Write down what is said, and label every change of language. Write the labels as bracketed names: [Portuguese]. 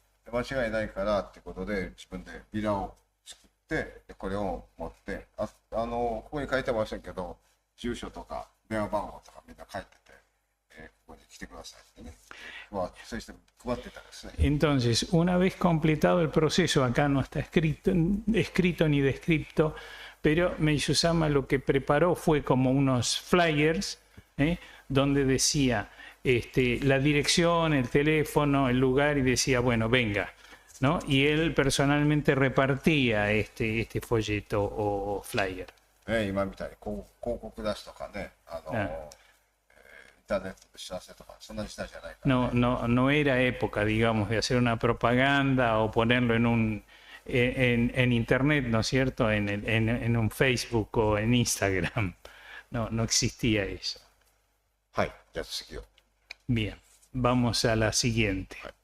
[Japanese] 間違いないからってことで自分でビラを作ってこれを持ってここに書いてませんけど住所とか電話番号とかみんな書いてて、ここに来てくださいってね、そうして配ってたんですね。 [Spanish] Entonces, una vez completado el proceso, acá no está escrito ni descrito, pero Meishu-sama lo que preparó fue como unos flyers, donde decía la dirección, el teléfono, el lugar y decía, bueno, venga, ¿no? Y él personalmente repartía este folleto o flyer. [Japanese] 今みたいに広告出しとかね、インターネットで知らせとかそんな時代じゃないから、ね。 [Spanish] No era época, digamos, de hacer una propaganda o ponerlo en internet, ¿no es cierto? En un Facebook o en Instagram. No existía eso. [Japanese] はい、じゃあ次を。 [Spanish] Bien, vamos a la siguiente.